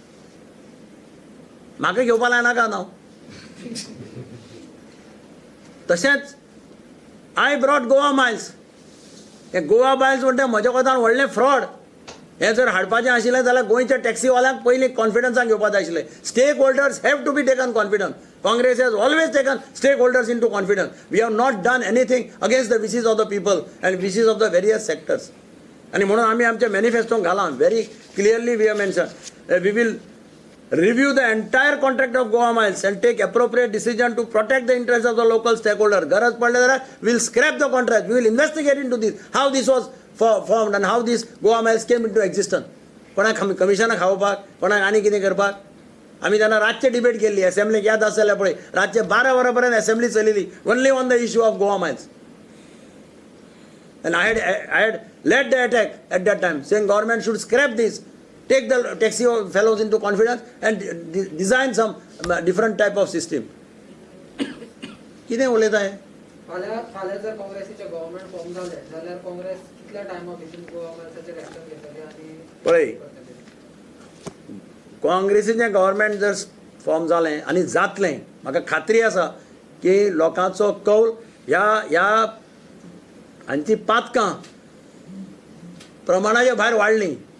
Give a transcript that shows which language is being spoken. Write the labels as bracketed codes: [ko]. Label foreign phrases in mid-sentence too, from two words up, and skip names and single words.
[kok] म्हाका घेवपा लायनाका नांव. तशेंच [en] I brought Goa Miles. [kok] हे गोवा मायल्स म्हणटा म्हज्या कोतान व्हडलें फ्रॉड. हें जर हाडपाचें आशिल्लें जाल्यार गोंयच्या टॅक्सीवाल्यांक पयलीं कॉन्फिडन्सान घेवपाक जाय आशिल्लें. [en] stakeholders have to be taken confidence. Congress has always taken stakeholders into confidence. We have not done anything against the wishes of the people and wishes of the various sectors. [kok] आणि म्हणून आमी आमच्या मॅनिफेस्टोन घाला [en] very clearly we have mention we will review the entire contract of Goa Miles and take appropriate decision to protect the interests of the local stakeholder. [kok] गरज पडले जाल्यार [en] we will scrap the contract. We will investigate into this, how this was formed and how this Goa Miles came into existence. [kok] कोणाक कमिशनाक खावपाक, कोणाक आनी कितें करपाक. आमी तेन्ना रातचे डिबेट केल्ली असेंब्लीक याद आसा जाल्यार पळय रातचे 12 वरां पर्यंत असेंब्ली चलिल्ली [en] only on the issue of Goa Miles. And I had led the attack at that time, saying government should scrap this, take the taxi fellows into confidence and design some different type of system. [kok] कितें उलयता हें? फाल्यां जर काँग्रेसीचे गव्हर्नमेंट फॉर्म जालें जाल्यार काँग्रेस कितल्या टायमा भितर गोवा मायल्साचेर एक्शन घेतली आनी पळय काँग्रेसीचें गव्हर्नमेंट जर फॉर्म जालें आनी जातलें म्हाका खात्री आसा की लोकांचो कौल ह्या हांची पातकां प्रमाणाच्या भायर वाडलीं.